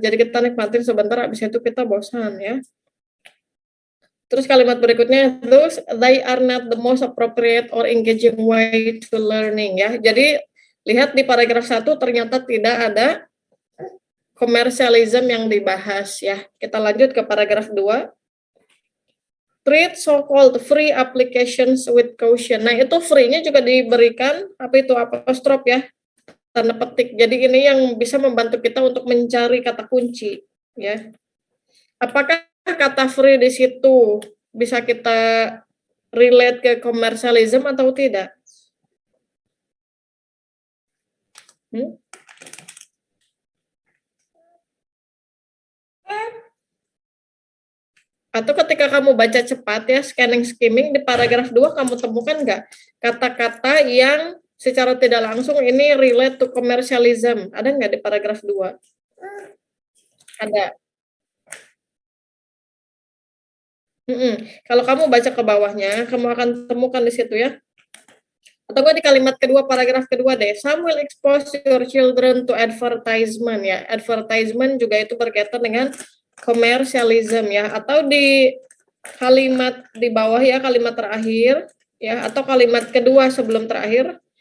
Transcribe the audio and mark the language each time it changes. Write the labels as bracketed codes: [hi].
[id] Jadi kita nikmatin sebentar, habis itu kita bosan ya. Terus kalimat berikutnya, [en] those they are not the most appropriate or engaging way to learning [id] ya. Jadi lihat di paragraf 1 ternyata tidak ada komersialisme yang dibahas ya. Kita lanjut ke paragraf 2. [en] Treat so-called free applications with caution. [id] Nah, itu free-nya juga diberikan apa itu apostrof ya, tanda petik. Jadi ini yang bisa membantu kita untuk mencari kata kunci ya. Apakah kata free di situ bisa kita relate ke komersialisme atau tidak? Hmm? Atau ketika kamu baca cepat ya, scanning skimming di paragraf 2 kamu temukan nggak kata-kata yang secara tidak langsung ini [en] relate to commercialism? [id] Ada nggak di paragraf 2? Ada. Kalau kamu baca ke bawahnya, kamu akan temukan di situ ya. Atau nggak di kalimat kedua, paragraf kedua deh. [en] Some will expose your children to advertisement ya. [id] Advertisement juga itu berkaitan dengan commercialism ya. Atau di kalimat di bawah ya, kalimat terakhir ya, atau kalimat kedua sebelum terakhir.